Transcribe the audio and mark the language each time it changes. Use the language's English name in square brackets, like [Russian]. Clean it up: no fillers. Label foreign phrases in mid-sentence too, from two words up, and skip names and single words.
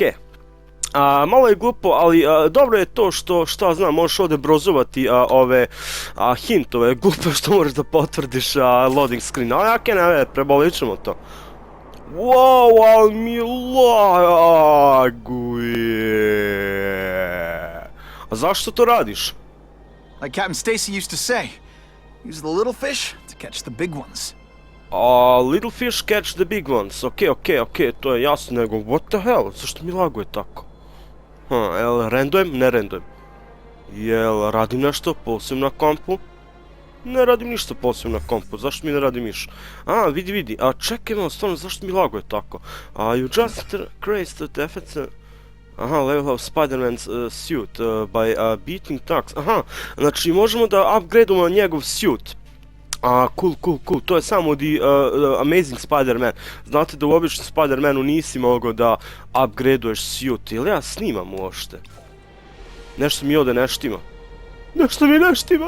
[Bosnian] Malo je glupo, ali dobro je to što, šta znam, možeš ovdje brozovati ove hintove. Glupo je što moraš da potvrdiš [English] loading screen, [Bosnian] ali ok, ne, prebolit ćemo to. Wow, ali mi laguje. A zašto to radiš? [English] Like Captain Stacy used to say, use the little fish to catch the big ones. Little fish catch the big ones. [Bosnian] Ok, to je jasno, nego [English] what the hell, [Bosnian] zašto mi laguje tako? Jel randujem? Ne randujem. Jel radim nešto posebno na kompu? Ne radim ništa posebno na kompu, zašto mi ne radi miš? Vidi, čekaj malo, stvarno, zašto mi laguje tako? [English] You just created the effects... level of Spider-Man's suit by beating tags. [Bosnian] Znači možemo da upgradeujemo njegov suit. Cool, to je samo The Amazing Spider-Man. Znate da u običnom Spider-Manu nisi mogao da upgradeuješ suit, ili ja snimam uopšte? Nešto mi ovdje ne štima. Nešto mi ne štima.